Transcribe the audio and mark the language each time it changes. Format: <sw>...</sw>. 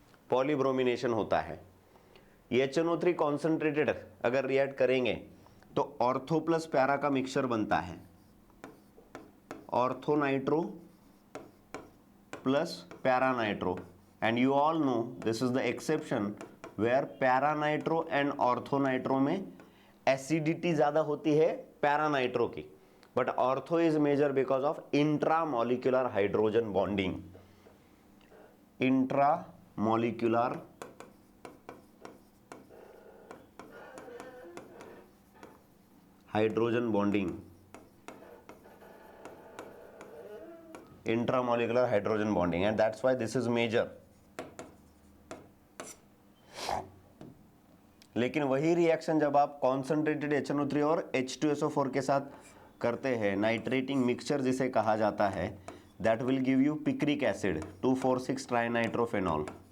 <hi>पॉलीब्रोमिनेशन होता है. HNO3 concentrated अगर रिएक्ट करेंगे तो ऑर्थो प्लस पैरा का मिक्सचर बनता है. Ortho nitro plus para nitro.</hi> <en>and you all know this is the exception where para nitro and ortho nitro</en> <hi>में एसिडिटी ज्यादा होती है पैरा नाइट्रो की.</hi> <en>But ortho is major because of intramolecular hydrogen bonding. Intramolecular hydrogen bonding. Intramolecular hydrogen bonding, and that's why this is major.</en> <hi>लेकिन वही reaction जब आप concentrated HNO3 और H2SO4 के साथ करते हैं, नाइट्रेटिंग मिक्सचर जिसे कहा जाता है,</hi> <en>That will give you picric acid 2,4,6 trinitrophenol.</en>